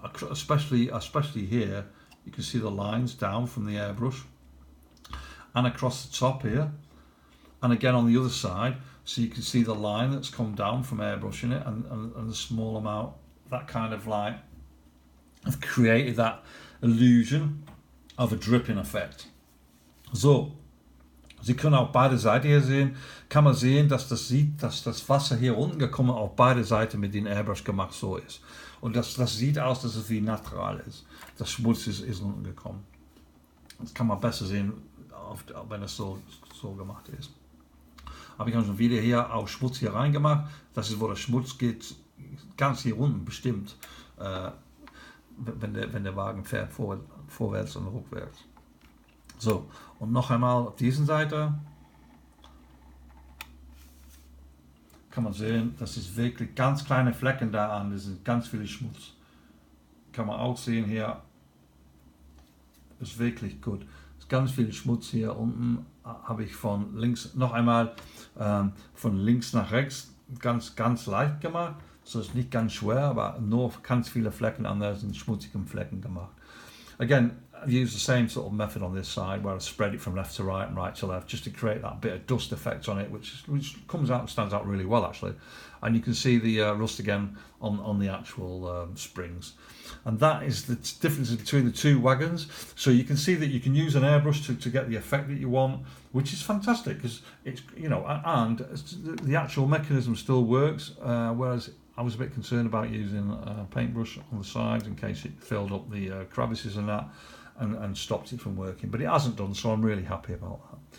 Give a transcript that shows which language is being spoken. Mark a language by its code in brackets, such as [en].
[en] especially here, you can see the lines down from the airbrush and across the top here, and again on the other side, so you can see the line that's come down from airbrushing it, and the small amount, that kind of like have created that illusion of a dripping effect. [de] So, Sie können auf beide Seiten hier sehen, kann man sehen, dass das Wasser hier unten gekommen auf beide Seiten mit dem Airbrush gemacht so ist. Und das sieht aus, dass es wie natural ist. Das Schmutz ist unten gekommen. Das kann man besser sehen, wenn es so gemacht ist. Habe ich schon wieder hier auch Schmutz hier reingemacht. Das ist, wo der Schmutz geht, ganz hier unten bestimmt, wenn der Wagen fährt, vorwärts und rückwärts. So, und noch einmal auf dieser Seite kann man sehen, das ist wirklich ganz kleine Flecken da an, das sind ganz viele Schmutz. Kann man auch sehen hier, ist wirklich gut. Ist ganz viel Schmutz hier unten, habe ich von links, noch einmal von links nach rechts ganz leicht gemacht. So ist nicht ganz schwer, aber nur ganz viele Flecken an der sind schmutzigen Flecken gemacht. [en] Again, I've used the same sort of method on this side where I spread it from left to right and right to left just to create that bit of dust effect on it, which comes out and stands out really well actually. And you can see the rust again on the actual springs. And that is the difference between the two wagons. So you can see that you can use an airbrush to get the effect that you want, which is fantastic because it's, you know, and the actual mechanism still works, whereas I was a bit concerned about using a paintbrush on the sides in case it filled up the crevices and that and stopped it from working, but it hasn't done, so I'm really happy about that.